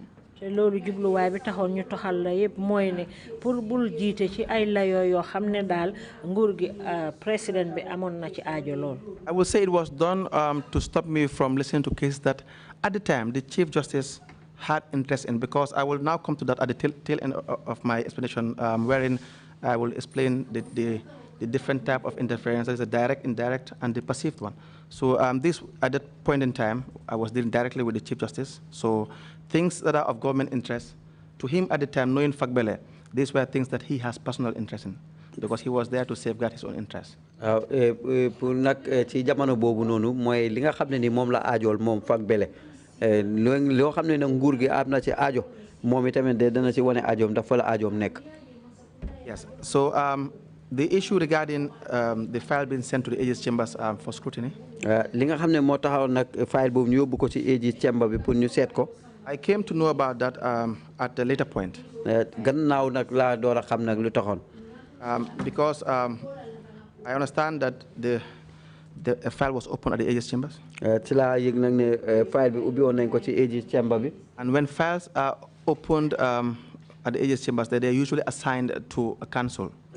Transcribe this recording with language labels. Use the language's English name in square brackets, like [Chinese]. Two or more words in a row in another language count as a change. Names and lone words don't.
[English] I will say it was done to stop me from listening to cases that at the time the Chief Justice had interest in, because I will now come to that at the tail end of my explanation, wherein I will explain the different type of interference. There is a direct, indirect, and the perceived one. So this, at that point in time, I was dealing directly with the Chief Justice. So things that are of government interest, to him at the time, knowing Fagbele, these were things that he has personal interest in, because he was there to safeguard his own interests. [Wolof] Pour nak ci jamono bobu nonu moy li nga xamné ni mom la aajol mom Fagbele lo xamné nak nguur gi amna ci aajo mom itamit dana ci woné aajom dafa la aajom nek. Yes. [English] So the issue regarding the file being sent to the AG's chambers for scrutiny. [Wolof] Li nga xamné mo taxaw nak file bobu ñu yobbu ko ci [English] AG's chamber [Wolof] bi pour ñu sét ko. [English] I came to know about that at a later point. [Wolof] Gannaaw nak la doora xam nak lu taxone. [English] Because I understand that the file was open at the AG's chambers. And when files are opened at the AG's chambers, they are usually assigned to a counsel.